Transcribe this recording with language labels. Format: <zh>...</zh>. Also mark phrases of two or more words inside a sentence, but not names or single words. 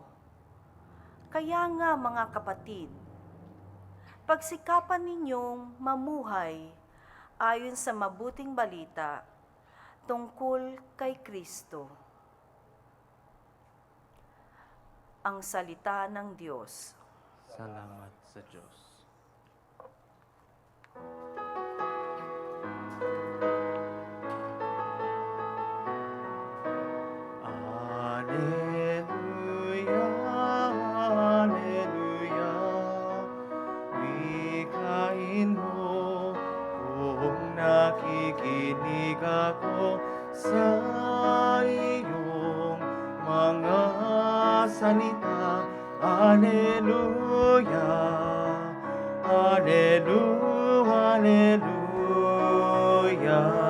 <tl>Kaya nga mga kapatid, pagsikapan ninyong mamuhay ayon sa mabuting balita tungkol kay Kristo. Ang salita ng Diyos. Salamat sa Diyos. Alleluia, Alleluia. Wikain mo kung nakikinig ako sa iyong mga salita. Alleluia, Alleluia, Alleluia.</tl>